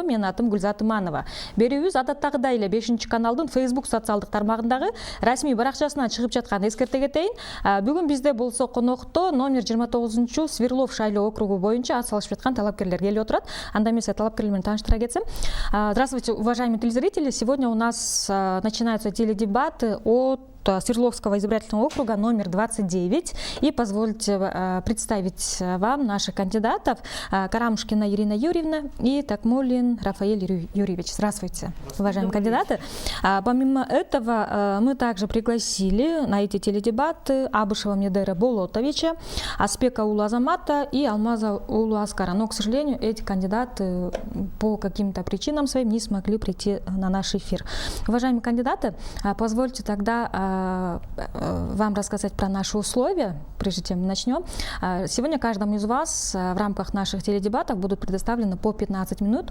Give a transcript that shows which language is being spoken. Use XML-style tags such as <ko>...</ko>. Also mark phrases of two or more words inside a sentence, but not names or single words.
<ky>Менин атым Гүлзат Иманова. Берүүбүз адаттагыдай эле 5 каналдын Facebook социалдык тармагындагы расмий баракчасынан чыгып жаткан эскерте кетейин. Бүгүн бизде болсо конокто номер 29 Сверлов шайлоо округу боюнча ат салышып жаткан талапкерлер келип отурат. Анда мен талапкерлер менен тааныштыра кетсем.</ky> <ru>Здравствуйте, уважаемые телезрители. Сегодня у нас начинаются теледебаты от Свердловского избирательного округа номер 29. И позвольте представить вам наших кандидатов. Карамушкина Ирина Юрьевна и Такмулин Рафаэль Юрьевич. Здравствуйте, уважаемые кандидаты. Помимо этого, мы также пригласили на эти теледебаты Абышева Медера Болотовича, Аспека Улу Азамата и Алмаза Улу Аскара. Но, к сожалению, эти кандидаты по каким-то причинам своим не смогли прийти на наш эфир. Уважаемые кандидаты, позвольте тогда вам рассказать про наши условия, прежде чем мы начнем. Сегодня каждому из вас в рамках наших теледебатов будут предоставлены по 15 минут.</ru>